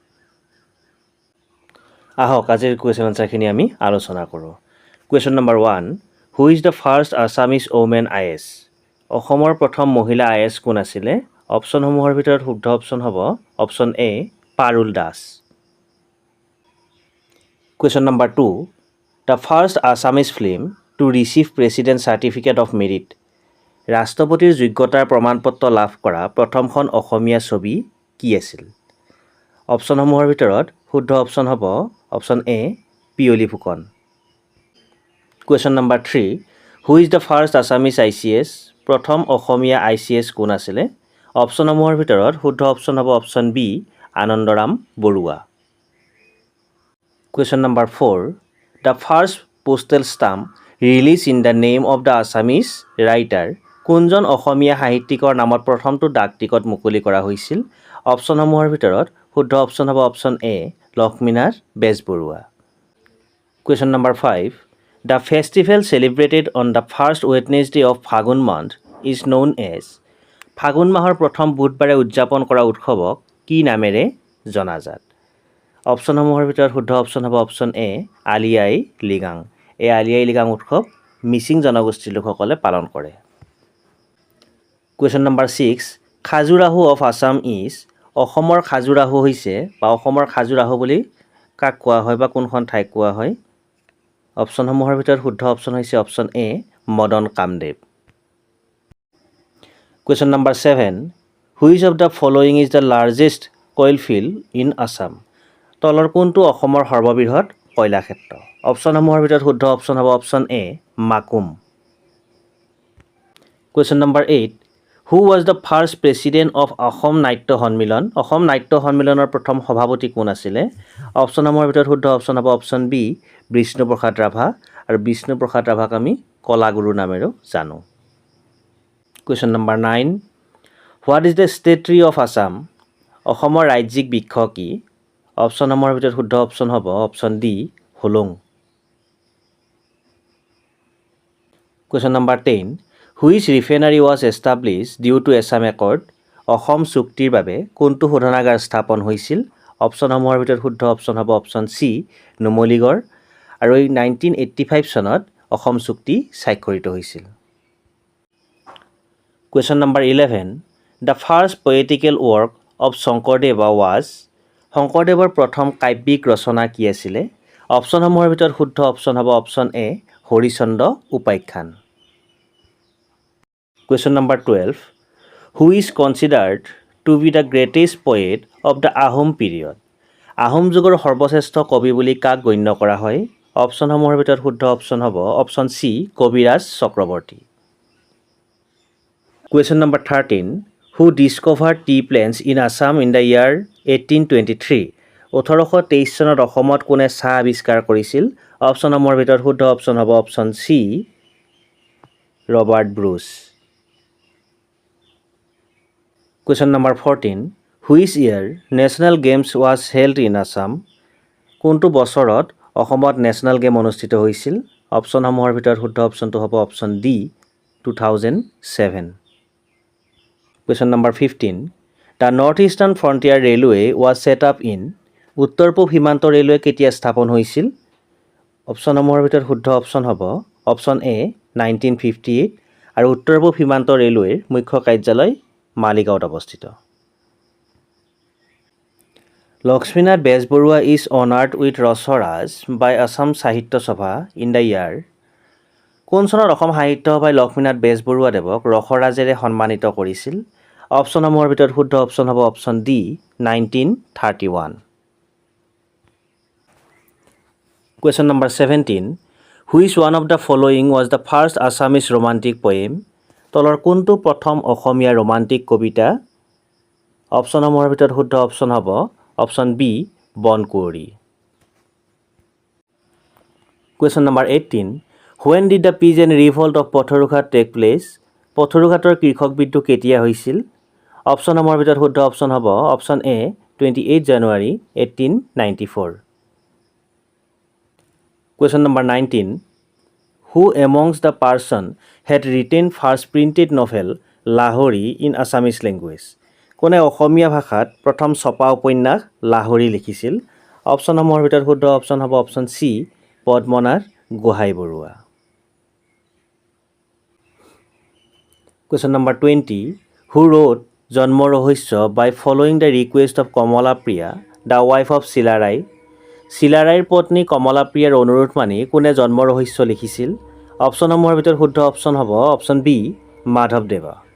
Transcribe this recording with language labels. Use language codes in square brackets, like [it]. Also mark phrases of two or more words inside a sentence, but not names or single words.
[as] আহক আজিৰ কুৱেশ্যন আনচাৰখিনি আমি আলোচনা কৰোঁ। [en] Question number 1, who is the first Assamese woman IAS? [as] অসমৰ প্ৰথম মহিলা IAS কোন আছিলে? অপশ্যনসমূহৰ ভিতৰত শুদ্ধ অপশ্যন হ'ব অপশ্যন এ পাৰুল দাস। [en] Question number 2. The first Assamese film to receive President Certificate of Merit. [as] ৰাষ্ট্ৰপতিৰ যোগ্যতাৰ প্ৰমাণপত্ৰ লাভ কৰা প্ৰথমখন অসমীয়া ছবি কি আছিল? অপশ্যনসমূহৰ ভিতৰত শুদ্ধ অপশ্যন হ'ব অপশ্যন এ পিয়লি ফুকন। [en] Question number 3. Who is the first Assamese ICS? [as] প্ৰথম অসমীয়া ICS কোন আছিলে? অপশ্যনসমূহৰ ভিতৰত শুদ্ধ অপশ্যন হ'ব অপশ্যন বি আনন্দৰাম বৰুৱা। [en] Question number 4. The first postal stamp released in the name of the Assamese writer. [as] কোনজন অসমীয়া সাহিত্যিকৰ নামত প্ৰথমটো ডাক টিকট মুকলি কৰা হৈছিল? অপশ্যনসমূহৰ ভিতৰত শুদ্ধ অপশ্যন হ'ব অপশ্যন এ লক্ষ্মীনাথ বেজবৰুৱা। [en] Question number 5. The festival celebrated on the first Wednesday of Phagun month is known as. [as] ফাগুন মাহৰ প্ৰথম বুধবাৰে উদযাপন কৰা উৎসৱক কি নামেৰে জনাজাত? অপশ্যনসমূহৰ ভিতৰত শুদ্ধ অপশ্যন হ'ব অপশ্যন এ আলি আই লৃগাং। এই আলি আই লৃগাং উৎসৱ মিচিং জনগোষ্ঠীৰ লোকসকলে পালন কৰে। [en] Question number 6. Khajuraho of Assam is. [as] অসমৰ খাজুৰাহো হৈছে বা অসমৰ খাজুৰাহো বুলি কাক কোৱা হয় বা কোনখন ঠাইক কোৱা হয়? অপশ্যনসমূহৰ ভিতৰত শুদ্ধ অপশ্যন হৈছে অপশ্যন এ মদন কামদেৱ। [en] Question number 7. Which of the following is the largest coal field in Assam? [as] তলৰ কোনটো অসমৰ সৰ্ববৃহৎ কয়লা ক্ষেত্ৰ? অপশ্যনসমূহৰ ভিতৰত শুদ্ধ অপশ্যন হ'ব অপশ্যন এ মাকুম। [en] Question number 8. Who was the first president of অসম নাট্য সন্মিলন? [as] অসম নাট্য সন্মিলনৰ প্ৰথম সভাপতি কোন আছিলে? অপশ্যনসমূহৰ ভিতৰত শুদ্ধ অপশ্যন হ'ব অপশ্যন বি বিষ্ণুপ্ৰসাদ ৰাভা। আৰু বিষ্ণুপ্ৰসাদ ৰাভাক আমি কলাগুৰু নামেৰেও জানো। [en] Question number 9. What is the state tree of Assam? [as] অসমৰ ৰাজ্যিক বৃক্ষ কি? অপশ্যনসমূহৰ ভিতৰত শুদ্ধ অপশ্যন হ'ব অপশ্যন ডি হোলোং। [en] Question number 10. Which refinery was established due to Assam Accord? [as] অসম চুক্তিৰ বাবে কোনটো শোধনাগাৰ স্থাপন হৈছিল? অপশ্যনসমূহৰ ভিতৰত শুদ্ধ অপশ্যন হ'ব অপশ্যন চি নুমলীগড়। আৰু এই 1985 চনত অসম চুক্তি স্বাক্ষৰিত হৈছিল। [en] Question number 11. The first poetical work of Shankardeva was. [as] শংকৰদেৱৰ প্ৰথম কাব্যিক ৰচনা কি আছিলে? অপশ্যনসমূহৰ ভিতৰত শুদ্ধ অপশ্যন হ'ব অপশ্যন এ হৰিচন্দ্ৰ উপাখ্যান। [en] Question number 12. Who is considered to be the greatest poet of the Ahom period? [as] আহোম যুগৰ সৰ্বশ্ৰেষ্ঠ কবি বুলি কাক গণ্য কৰা হয়? অপশ্যনসমূহৰ ভিতৰত শুদ্ধ অপশ্যন হ'ব অপশ্যন চি কবিৰাজ চক্ৰৱৰ্তী। [en] Question number 13. Who discovered tea plants in Assam in the year 1823? [as] 1823 চনত অসমত কোনে চাহ আৱিষ্কাৰ কৰিছিল? অপশ্যনসমূহৰ ভিতৰত শুদ্ধ অপশ্যন হ'ব অপশ্যন চি ৰবাৰ্ট ব্ৰুচ। [en] Question number 14. Which year National Games was held in Assam? [as] কোনটো বছৰত অসমত নেশ্যনেল গেম অনুষ্ঠিত হৈছিল? অপশ্যনসমূহৰ ভিতৰত শুদ্ধ অপশ্যনটো হ'ব অপশ্যন ডি 2007। [en] Question number 15. The North Eastern Frontier Railway was set up in. [as] উত্তৰ পূব সীমান্ত ৰেলৱে কেতিয়া স্থাপন হৈছিল? অপশ্যনসমূহৰ ভিতৰত শুদ্ধ অপশ্যন হ'ব অপশ্যন এ 1958। আৰু উত্তৰ পূব সীমান্ত ৰেলৱেৰ মুখ্য কাৰ্যালয় মালিগাঁৱত অৱস্থিত। [en] Lakshminath Bezbaroa is honoured with Rasaraj by Assam Sahitya Sabha in the year. [as] কোন চনত অসম সাহিত্য সভাই লক্ষ্মীনাথ বেজবৰুৱাদেৱক ৰসৰাজেৰে সন্মানিত কৰিছিল? অপশ্যনসমূহৰ ভিতৰত শুদ্ধ অপশ্যন হ'ব অপশ্যন ডি 1931। [en] Question number 17. Which one of the following was the first Assamese romantic poem? [as] তলৰ কোনটো প্ৰথম অসমীয়া ৰোমান্টিক কবিতা? অপশ্যনসমূহৰ ভিতৰত শুদ্ধ অপশ্যন হ'ব অপশ্যন বি বনকুঁৱৰী। [en] Question number 18. When did the peasant revolt of পথৰুঘাট take place? [as] পথৰুঘাটৰ কৃষক বিদ্ৰোহ কেতিয়া হৈছিল? অপশ্যনসমূহৰ ভিতৰত শুদ্ধ অপশ্যন হ'ব অপশ্যন এ 28 January 1894. [en] Question number 19. Who amongst the person had written first printed novel Lahori in Assamese language? [as] কোনে অসমীয়া ভাষাত প্ৰথম ছপা উপন্যাস লাহৰী লিখিছিল? অপশ্যনসমূহৰ ভিতৰত শুদ্ধ অপশ্যন হ'ব অপশ্যন চি পদ্মনাথ গোহাঁইবৰুৱা। [en] Question number 20. Who wrote জন্ম ৰহস্য by following the request of Kamala Priya, the wife of Silarai? [as] চিলাৰাইৰ পত্নী কমলা প্ৰিয়াৰ অনুৰোধ মানি কোনে জন্ম ৰহস্য লিখিছিল? অপশ্যনসমূহৰ ভিতৰত শুদ্ধ অপশ্যন হ'ব অপশ্যন বি মাধৱদেৱা।